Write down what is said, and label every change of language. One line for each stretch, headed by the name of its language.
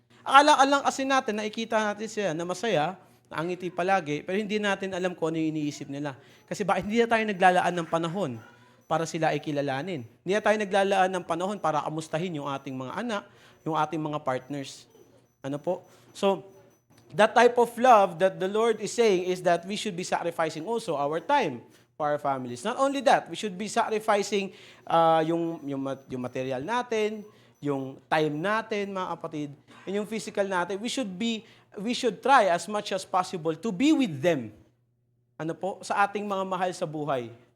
Filipino: Akala lang kasi natin, nakikita natin sila na masaya, na angiti palagi, pero hindi natin alam kung ano yung iniisip nila. Kasi bakit hindi na tayo naglalaan ng panahon para sila ay kilalanin? Hindi na tayo naglalaan ng panahon para kamustahin yung ating mga anak, yung ating mga partners.
English: So, that type of love that the Lord is saying is that we should be sacrificing also our time for our families. Not only that, we should be sacrificing
Filipino: yung material natin, yung time natin, mga kapatid,
English: and yung physical natin. We should try as much as possible to be with them.
Filipino: Sa ating mga mahal sa buhay.